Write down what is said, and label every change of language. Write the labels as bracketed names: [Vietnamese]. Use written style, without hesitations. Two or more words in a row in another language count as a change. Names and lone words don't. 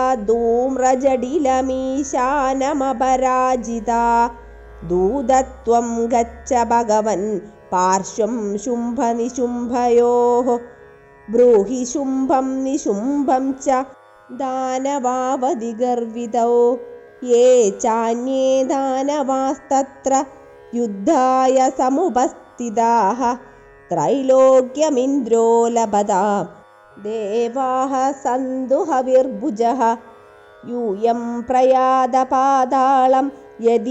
[Sanskrit] ധൂമ്രജടിലമീശാനമപരാജിതാ ദൂതത്വം ഗച്ഛ ഭഗവൻ പാർശ്വം ശുംഭനിശുംഭയോഃ ബ്രൂഹി ശുംഭം നിശുംഭം ച ദാനവാവതിഗർവിതൗ ये चान्ये दानवास्तत्र युद्धाय समुपस्थिताः त्रैलोक्यमिन्द्रो लभतां देवाः सन्तु हविर्भुजः यूयं प्रयादपातालं यदि